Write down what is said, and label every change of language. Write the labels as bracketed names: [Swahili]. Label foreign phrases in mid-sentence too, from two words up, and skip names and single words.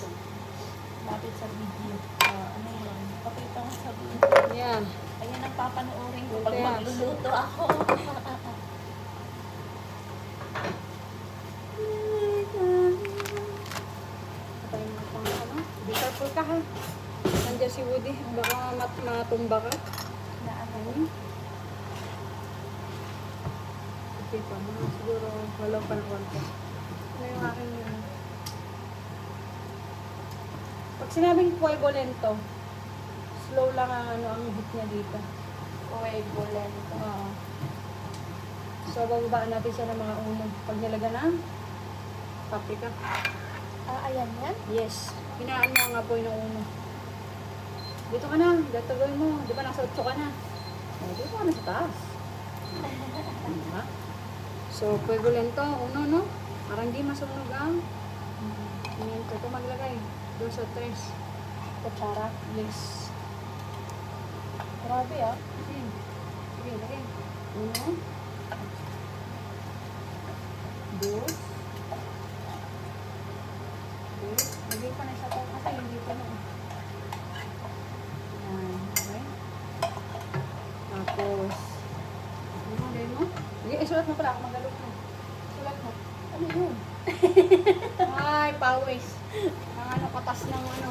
[Filipino] Lapit sa video. Ano yun? Pakita mo sa video. Yeah. Ayan ang papanoorin ko pag Lentejas. magluluto ako. Patay mo pang ano. [English] Be careful [Filipino] ka ha. Nandiyan si Woody. Baka matumba ka. Na ano? Ano? konti pa. Mga siguro wala pa ng konti. Ano yung aking pag sinabing [Spanish] fuego lento, [Filipino] slow lang ang ang heat niya dito. [Spanish] Fuego lento. [Filipino] Oo. So, bababaan natin siya ng mga uno. Pag nilagyan ng paprika. Ayan yan. Yes. Hinaan mo ang apoy ng uno. Dito ka na. Dito gawin mo. Di ba nasa 8 ka na? Dito ka na sa taas. Diba? So, [Spanish] fuego lento. Uno, no? [Filipino] Parang di masunog ang pimiento. Ito maglagay. Doon sa 3. Kutsara. Yes. Grabe ah. Sige. Sige, lagay. Uno. Dos. Tres. Lagay pa na isa pa kasi hindi pa na. Yan. Okay. Tapos, ano gawin mo? Sige, isulat mo pala. Ako magalot mo. Sulat mo. Ano yun? Ay, pawis. Ang ano, katas ng ano.